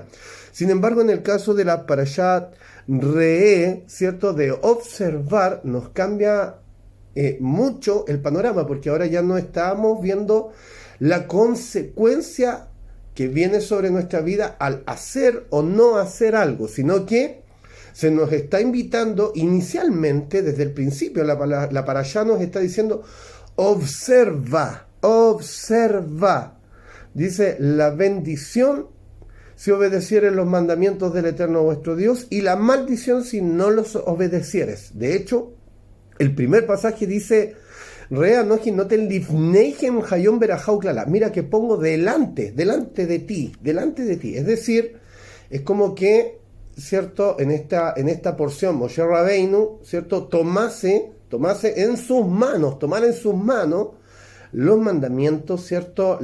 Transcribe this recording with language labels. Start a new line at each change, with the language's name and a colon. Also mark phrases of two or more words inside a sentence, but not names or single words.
Spanish: Sin embargo, en el caso de la parashá Re'e, ¿cierto?, de observar, nos cambia mucho el panorama, porque ahora ya no estamos viendo la consecuencia que viene sobre nuestra vida al hacer o no hacer algo, sino que se nos está invitando inicialmente, desde el principio, la parashá nos está diciendo, observa. Dice, la bendición si obedecieres los mandamientos del Eterno vuestro Dios, y la maldición si no los obedecieres. De hecho, el primer pasaje dice,
Hebrew: ראה אנכי נתן לפניכם היום ברכה וקללה.
Spanish: Mira que pongo delante de ti. Es decir, es como que, ¿cierto? En esta porción, Moshe Rabbeinu, ¿cierto? Tomara en sus manos los mandamientos, ¿cierto?